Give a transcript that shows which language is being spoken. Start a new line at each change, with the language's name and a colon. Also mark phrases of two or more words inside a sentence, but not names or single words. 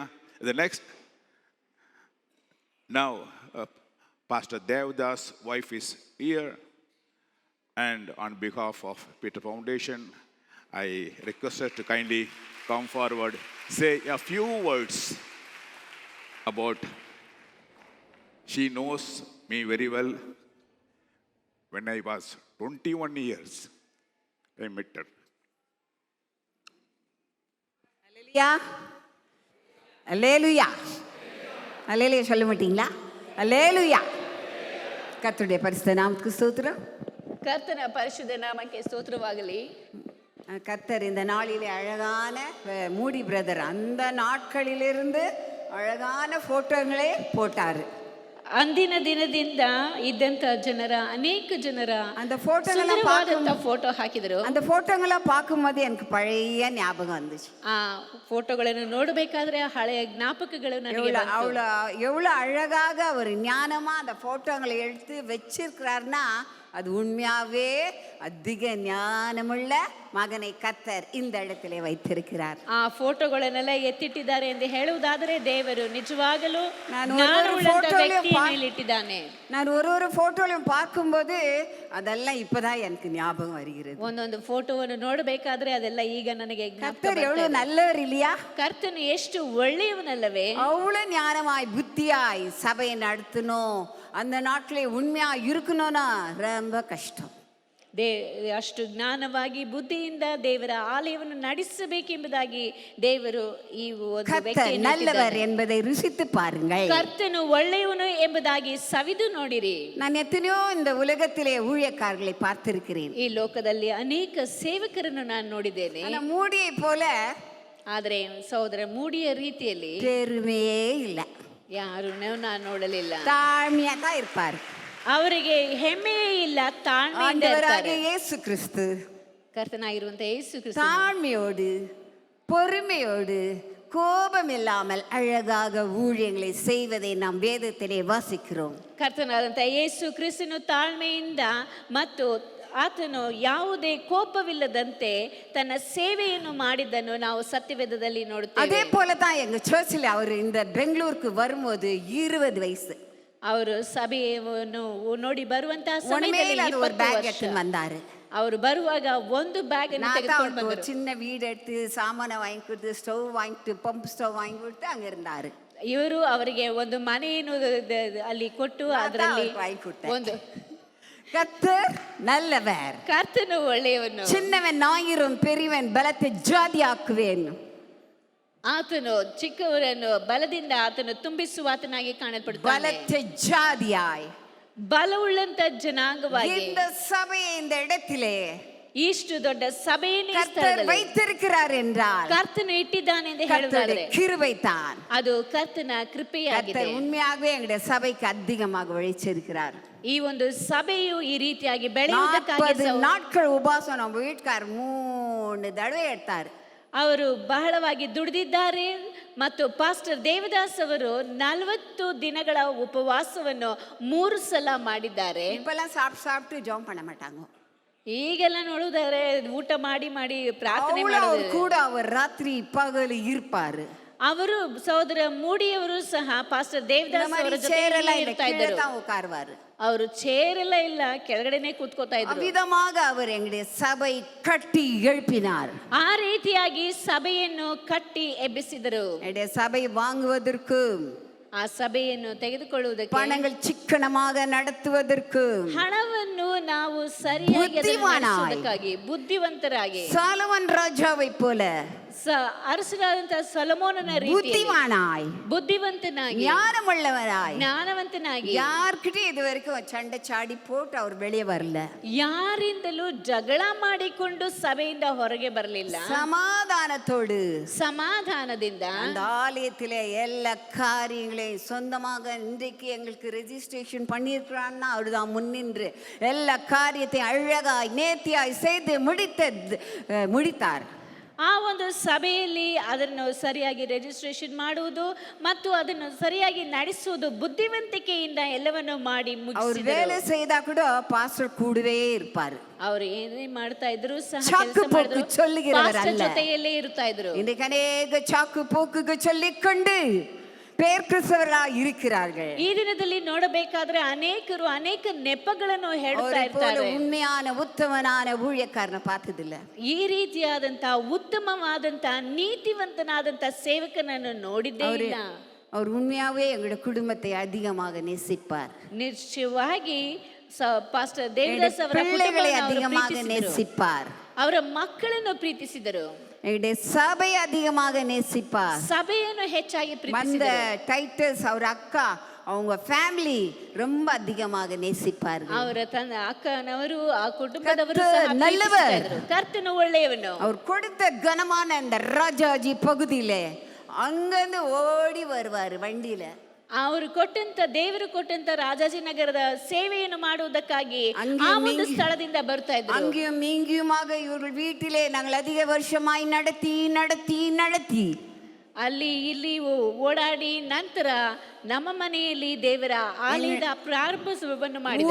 English: The next, now, Pastor Devdas' wife is here, and on behalf of Peter Foundation, I request her to kindly come forward, say a few words about. She knows me very well. When I was 21 years, I met her.
Tamil: அல்லேலூயா, அல்லேலூயா, அல்லேலூயா சொல்ல மாட்டீங்களா? அல்லேலூயா. கர்த்தருடைய பரிசுத்த நாமத்துக்கு ஸ்தோத்திரம்.
Kannada: ಕರ್ತನ ಪರಿಶುದ್ಧ ನಾಮಕ್ಕೆ ಸ್ತೋತ್ರವಾಗಲಿ.
Tamil: கர்த்தர் இந்த நாளிலே அழகான மூடி பிரதர் அந்த நாட்களிலிருந்து அழகான போட்டோங்களே போட்டாரு.
Kannada: ಅಂದಿನ ದಿನದಿಂದ ಇದ್ದಂತ ಜನರ ಅನೇಕ ಜನರ
Tamil: அந்த போட்டோங்கள
Kannada: ಫೋಟೋ ಹಾಕಿದರು.
Tamil: அந்த போட்டோங்கள பார்க்கும்போது எனக்கு பழைய ஞாபகம் வந்துச்சு.
Kannada: ಆ ಫೋಟೋಗಳನ್ನು ನೋಡಬೇಕಾದ್ರೆ ಹಳೆಯ ಜ್ಞಾಪಕಗಳು ನನಗೆ ಬಂತು.
Tamil: எவ்வளவு அழகாக ஒரு ஞானமா அந்த போட்டோங்களை எடுத்து வச்சிருக்கிறாருன்னா அது உண்மையாவே அதிக ஞானமுள்ள மகனை கர்த்தர் இந்த இடத்திலே வைத்திருக்கிறார்.
Kannada: ಆ ಫೋಟೋಗಳನ್ನೆಲ್ಲ ಎತ್ತಿಟ್ಟಿದ್ದಾರೆ ಎಂದು ಹೇಳುವುದಾದರೆ ದೇವರು ನಿಜವಾಗಲೂ ಇಟ್ಟಿದ್ದಾನೆ.
Tamil: நான் ஒரு போட்டோலையும் பார்க்கும்போது அதெல்லாம் இப்பதான் எனக்கு ஞாபகம் வருகிறது.
Kannada: ಒಂದೊಂದು ಫೋಟೋವನ್ನು ನೋಡಬೇಕಾದ್ರೆ ಅದೆಲ್ಲ ಈಗ ನನಗೆ
Tamil: கர்த்தர் எவ்வளவு நல்லவர் இல்லையா?
Kannada: ಕರ್ತನು ಎಷ್ಟು ಒಳ್ಳೆಯವನಲ್ಲವೇ?
Tamil: அவ்வளவு ஞானமாய் புத்தியாய் சபையை நடத்தணும். அந்த நாட்களே உண்மையா இருக்கணும்னா ரொம்ப கஷ்டம்.
Kannada: ಅಷ್ಟು ಜ್ಞಾನವಾಗಿ ಬುದ್ಧಿಯಿಂದ ದೇವರ ಆಲಯವನ್ನು ನಡೆಸಬೇಕೆಂಬುದಾಗಿ ದೇವರು ಈ ಒಂದು ವ್ಯಕ್ತಿಯನ್ನು
Tamil: நல்லவர் என்பதை ருசித்து பாருங்கள்.
Kannada: ಕರ್ತನು ಒಳ್ಳೆಯವನು ಎಂಬುದಾಗಿ ಸವಿದು ನೋಡಿರಿ.
Tamil: நான் எத்தனையோ இந்த உலகத்திலே ஊழியக்காரர்களை பார்த்திருக்கிறேன்.
Kannada: ಈ ಲೋಕದಲ್ಲಿ ಅನೇಕ ಸೇವಕರನ್ನು ನಾನು ನೋಡಿದ್ದೇನೆ.
Tamil: மூடியை போல,
Kannada: ಆದರೆ ಸಹೋದರ ಮೂಡಿಯ ರೀತಿಯಲ್ಲಿ
Tamil: பெருமையே ಇಲ್ಲ.
Kannada: ಯಾರನ್ನೂ ನಾನು ನೋಡಲಿಲ್ಲ.
Tamil: தாழ்மையா தான் இருப்பார்.
Kannada: ಅವರಿಗೆ ಹೆಮ್ಮೆಯೇ ಇಲ್ಲ, ತಾಳ್ಮೆಯಿಂದ ಇರ್ತಾರೆ.
Tamil: இயேசு கிறிஸ்து
Kannada: ಕರ್ತನಾಗಿರುವಂತ ಯೇಸು ಕ್ರಿಸ್ತ
Tamil: தாழ்மையோடு பொறுமையோடு கோபம் இல்லாமல் அழகாக ஊழியங்களை செய்வதை நாம் வேதத்திலே வாசிக்கிறோம்.
Kannada: ಕರ್ತನಾದಂತ ಯೇಸು ಕ್ರಿಸ್ತನು ತಾಳ್ಮೆಯಿಂದ ಮತ್ತು ಆತನು ಯಾವುದೇ ಕೋಪವಿಲ್ಲದಂತೆ ತನ್ನ ಸೇವೆಯನ್ನು ಮಾಡಿದ್ದನ್ನು ನಾವು ಸತ್ಯವೇದದಲ್ಲಿ ನೋಡುತ್ತೇವೆ.
Tamil: அதே போல தான் எங்க சர்ச்சில் அவர் இந்த பெங்களூருக்கு வரும்போது 20 வயசு.
Kannada: ಅವರು ಸಭೆಯನ್ನು ನೋಡಿ ಬರುವಂತಹ ಸಮಯದಲ್ಲಿ 20 ವರ್ಷ
Tamil: வந்தாரு.
Kannada: ಅವರು ಬರುವಾಗ ಒಂದು ಬ್ಯಾಗ್ ಅನ್ನು ತೆಗೆದುಕೊಂಡು ಬಂದರು.
Tamil: சின்ன வீடு எடுத்து சாமான வாங்கி கொடுத்து ஸ்டவ் வாங்கிட்டு பம்ப் ஸ்டவ் வாங்கி கொடுத்து அங்க இருந்தாரு.
Kannada: ಇವರು ಅವರಿಗೆ ಒಂದು ಮನೆಯನ್ನು ಅಲ್ಲಿ ಕೊಟ್ಟು ಅದರಲ್ಲಿ ಒಂದು
Tamil: கர்த்தர் நல்லவர்.
Kannada: ಕರ್ತನು ಒಳ್ಳೆಯವನು.
Tamil: சின்னவன் ஆயிரம் பெரியவன் பலத்தை ஜாதியாக்குவேன்.
Kannada: ಆತನು ಚಿಕ್ಕವರನ್ನು ಬಲದಿಂದ ಆತನು ತುಂಬಿಸುವಾತನಾಗಿ ಕಾಣಲ್ಪಡುತ್ತಾನೆ.
Tamil: பலத்தை ஜாதியாய்
Kannada: ಬಲವುಳ್ಳಂತ ಜನಾಂಗವಾಗಿ
Tamil: இந்த சபையை இந்த இடத்திலே
Kannada: ಇಷ್ಟು ದೊಡ್ಡ ಸಭೆಯನ್ನು
Tamil: கர்த்தர் வைத்திருக்கிறார் என்றால்
Kannada: ಕರ್ತನು ಇಟ್ಟಿದ್ದಾನೆ ಎಂದು ಹೇಳಿದರೆ
Tamil: கிருபை தான்.
Kannada: ಅದು ಕರ್ತನ ಕೃಪೆಯಾಗಿದೆ.
Tamil: கர்த்தர் உண்மையாகவே எங்களுடைய சபைக்கு அதிகமாக உழைச்சிருக்கிறார்.
Kannada: ಈ ಒಂದು ಸಭೆಯು ಈ ರೀತಿಯಾಗಿ ಬೆಳೆಯುವುದಕ್ಕಾಗಿ
Tamil: 40 நாட்கள் உபவாசம் நம்ம வீட்டுக்கார் 3 தடவை எடுத்தார்.
Kannada: ಅವರು ಬಹಳವಾಗಿ ದುಡಿದಿದ್ದಾರೆ ಮತ್ತು ಪಾಸ್ಟರ್ ದೇವದಾಸ್ ಅವರು 40 ದಿನಗಳ ಉಪವಾಸವನ್ನು 3 ಸಲ ಮಾಡಿದ್ದಾರೆ.
Tamil: இப்பெல்லாம் சாப்பிட்டு ஜெபம் பண்ண மாட்டாங்க.
Kannada: ಈಗೆಲ್ಲ ನೋಡುದಾದ್ರೆ ಊಟ ಮಾಡಿ ಮಾಡಿ ಪ್ರಾರ್ಥನೆ
Tamil: அவ்வளவு அவர்
Kannada: ಮಾಡೋದು.
Tamil: கூட அவர் ராத்திரி பகல் இருப்பாரு.
Kannada: ಅವರು ಸಹೋದರ ಮೂಡಿಯವರು ಸಹ ಪಾಸ್ಟರ್
Tamil: இந்த
Kannada: ದೇವದಾಸ್ ಅವರ
Tamil: மாதிரி
Kannada: ಜೊತೆ
Tamil: சேரெல்லாம் இல்ல,
Kannada: ಇರ್ತಾ
Tamil: கீழே
Kannada: ಇದ್ದರು.
Tamil: தான் உட்காருவாரு.
Kannada: ಅವರು ಚೇರ್ ಎಲ್ಲ ಇಲ್ಲ, ಕೆಳಗಡೆನೆ ಕೂತ್ಕೋತಾ ಇದ್ರು.
Tamil: அவ்விதமாக அவர் எங்களுடைய சபை கட்டி எழுப்பினார்.
Kannada: ಆ ರೀತಿಯಾಗಿ ಸಭೆಯನ್ನು ಕಟ್ಟಿ ಎಬ್ಬಿಸಿದರು.
Tamil: என்னுடைய சபை வாங்குவதற்கு,
Kannada: ಆ ಸಭೆಯನ್ನು ತೆಗೆದುಕೊಳ್ಳುವುದಕ್ಕೆ,
Tamil: பணங்கள் சிக்கனமாக நடத்துவதற்கு,
Kannada: ಹಣವನ್ನು ನಾವು ಸರಿಯಾಗಿ ಅದನ್ನು ಬುದ್ಧಿಮಾನಾಗಿ, ನಡೆಸುವುದಕ್ಕಾಗಿ, ಬುದ್ಧಿವಂತರಾಗಿ,
Tamil: சாலமன் ராஜாவை போல
Kannada: ಅರಸರಾದಂತಹ ಸೊಲೊಮೋನನ ರೀತಿಯಲ್ಲಿ
Tamil: புத்திமானாய்,
Kannada: ಬುದ್ಧಿವಂತನಾಗಿ,
Tamil: ஞானமுள்ளவராய்,
Kannada: ಜ್ಞಾನವಂತನಾಗಿ,
Tamil: யார்கிட்டயும் இது வரைக்கும் சண்டை சாடி போட்டு அவர் வெளியே வரல.
Kannada: ಯಾರಿಂದಲೂ ಜಗಳ ಮಾಡಿಕೊಂಡು ಸಭೆಯಿಂದ ಹೊರಗೆ ಬರಲಿಲ್ಲ.
Tamil: சமாதானத்தோடு
Kannada: ಸಮಾಧಾನದಿಂದ
Tamil: அந்த ஆலயத்திலே எல்லா காரியங்களையும் சொந்தமாக இன்றைக்கு எங்களுக்கு ரெஜிஸ்ட்ரேஷன் பண்ணியிருக்கிறான்னா அவர் தான் முன்னின்று எல்லா காரியத்தையும் அழகாய் நேர்த்தியாய் செய்து முடித்தார்.
Kannada: ಆ ಒಂದು ಸಭೆಯಲ್ಲಿ ಅದನ್ನು ಸರಿಯಾಗಿ ರಿಜಿಸ್ಟ್ರೇಷನ್ ಮಾಡುವುದು ಮತ್ತು ಅದನ್ನು ಸರಿಯಾಗಿ ನಡೆಸುವುದು ಬುದ್ಧಿವಂತಿಕೆಯಿಂದ ಎಲ್ಲವನ್ನು ಮಾಡಿ
Tamil: அவர்
Kannada: ಮುಗಿಸಿದರು.
Tamil: வேலை செய்தா கூட பாஸ்டர் கூடவே இருப்பார்.
Kannada: ಅವರು ಏನೇ ಮಾಡ್ತಾ ಇದ್ರು ಸಹ
Tamil: ಚಾಕು
Kannada: ಕೆಲಸ ಮಾಡಿದ್ರು,
Tamil: ಪೋಕು சொல்லுகிறவர்
Kannada: ಪಾಸ್ಟರ್
Tamil: அல்ல.
Kannada: ಜೊತೆಯಲ್ಲೇ ಇರ್ತಾ ಇದ್ರು.
Tamil: இன்றைக்கு அநேக சாக்கு போக்குக்கு சொல்லிக்கொண்டு பேர் கிறிஸ்தவர்களாய் இருக்கிறார்கள்.
Kannada: ಈ ದಿನದಲ್ಲಿ ನೋಡಬೇಕಾದ್ರೆ ಅನೇಕರು ಅನೇಕ ನೆಪಗಳನ್ನು ಹೇಳುತ್ತಾ
Tamil: அவரை போல
Kannada: ಇರ್ತಾರೆ.
Tamil: உண்மையான உத்தமனான ஊழியக்காரனை பார்த்ததில்ல.
Kannada: ಈ ರೀತಿಯಾದಂತಹ ಉತ್ತಮವಾದಂತಹ ನೀತಿವಂತನಾದಂತಹ ಸೇವಕನನ್ನು ನೋಡಿದ್ದೇ ಇಲ್ಲ.
Tamil: அவர் உண்மையாவே எங்களுடைய குடும்பத்தை அதிகமாக நேசிப்பார்.
Kannada: ನಿಶ್ಚಯವಾಗಿ ಪಾಸ್ಟರ್ ದೇವದಾಸ್ ಅವರ
Tamil: பிள்ளைகளை
Kannada: ಕುಟುಂಬವನ್ನು ಅವರು
Tamil: அதிகமாக
Kannada: ಪ್ರೀತಿಸಿದರು.
Tamil: நேசிப்பார்.
Kannada: ಅವರ ಮಕ್ಕಳನ್ನು ಪ್ರೀತಿಸಿದರು.
Tamil: எங்களுடைய சபை அதிகமாக நேசிப்பார்.
Kannada: ಸಭೆಯನ್ನು ಹೆಚ್ಚಾಗಿ
Tamil: வந்த
Kannada: ಪ್ರೀತಿಸಿದರು.
Tamil: டைட்டஸ் அவர் அக்கா அவங்க ஃபேமிலி ரொம்ப அதிகமாக நேசிப்பார்கள்.
Kannada: ಅವರ ತನ್ನ ಅಕ್ಕನವರು ಆ ಕುಟುಂಬದವರು ಸಹ
Tamil: ಕರ್ತನು நல்லவர்.
Kannada: ಪ್ರೀತಿಸ್ತಾ ಇದ್ರು. ಕರ್ತನು ಒಳ್ಳೆಯವನು.
Tamil: அவர் கொடுத்த கனமான அந்த ராஜாஜி பகுதியிலே அங்கிருந்து ஓடி வருவார் வண்டியில.
Kannada: ಅವರು ಕೊಟ್ಟಂತ ದೇವರು ಕೊಟ್ಟಂತ ರಾಜಾಜಿನಗರದ ಸೇವೆಯನ್ನು ಮಾಡುವುದಕ್ಕಾಗಿ
Tamil: அங்கேயும்
Kannada: ಆ ಒಂದು
Tamil: இங்கேயும்
Kannada: ಸ್ಥಳದಿಂದ ಬರ್ತಾ ಇದ್ರು.
Tamil: அங்கேயும் இங்கேயுமாக இவர்கள் வீட்டிலே நாங்கள் அதிக வருஷமாய் நடத்தி
Kannada: ಅಲ್ಲಿ ಇಲ್ಲಿ ಓಡಾಡಿ ನಂತರ ನಮ್ಮ ಮನೆಯಲ್ಲಿ ದೇವರ ಆಲಯದ ಪ್ರಾರಂಭವನ್ನು ಮಾಡಿದರು.